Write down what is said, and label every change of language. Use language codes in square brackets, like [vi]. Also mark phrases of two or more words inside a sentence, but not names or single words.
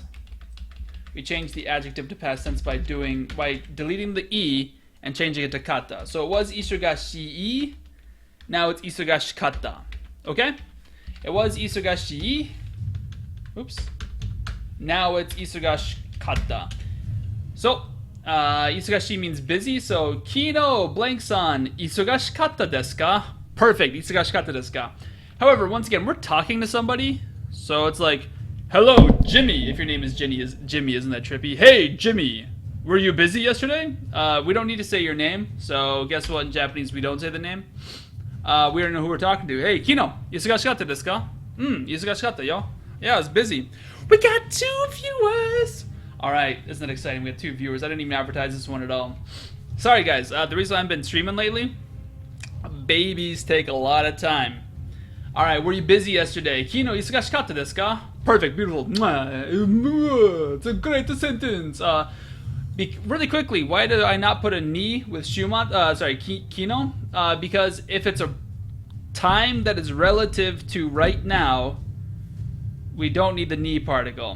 [en] We change the adjective to past tense by deleting the e and changing it to kata. So it was isogashi, now it's [ja] 忙しかった. [en] Okay? It was isogashi. Oops. Now it's [ja] 忙しかった. [en] So, isogashi means busy. So, [ja] 昨日 blank さん 忙しかった です か? Perfect. 忙しかった です か? [en] However, once again, we're talking to somebody. So it's like, hello, Jimmy. If your name is Jimmy, isn't that trippy? Hey, Jimmy. Were you busy yesterday? We don't need to say your name. So guess what? In Japanese, we don't say the name. We don't know who we're talking to. [ja] Hey, 昨日、忙しかった です か? [en] Isugashikatta, yo. Yeah, I was busy. We got 2 viewers. All right, isn't that exciting? We got 2 viewers. I didn't even advertise this one at all. Sorry, guys. The reason I've been streaming lately, babies take a lot of time. Alright, were you busy yesterday? [ja] 昨日、忙しかった です か? [en] Perfect, beautiful. It's a great sentence. Really quickly, why did I not put a ni with kino? Because if it's a time that is relative to right now, we don't need the ni particle.